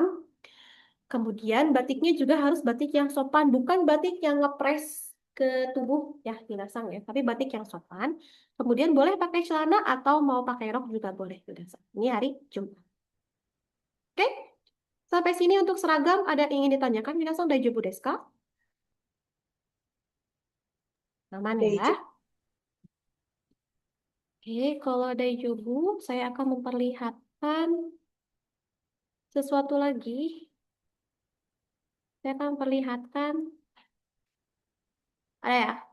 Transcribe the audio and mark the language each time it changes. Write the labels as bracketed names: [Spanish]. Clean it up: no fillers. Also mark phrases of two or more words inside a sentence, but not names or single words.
[Indonesian] Kemudian batiknya juga harus batik yang sopan, bukan batik yang ngepres ke tubuh ya minasang ya, tapi batik yang sopan. Kemudian boleh pakai celana atau mau pakai rok juga boleh minasang. Ini hari Jumat. Oke, sampai sini untuk seragam ada yang ingin ditanyakan minasang [Japanese] daijoubu desu ka? [Indonesian] Aman ya? Daijoubu. Oke, kalau daijoubu saya akan memperlihatkan sesuatu lagi. Saya akan memperlihatkan ada ya.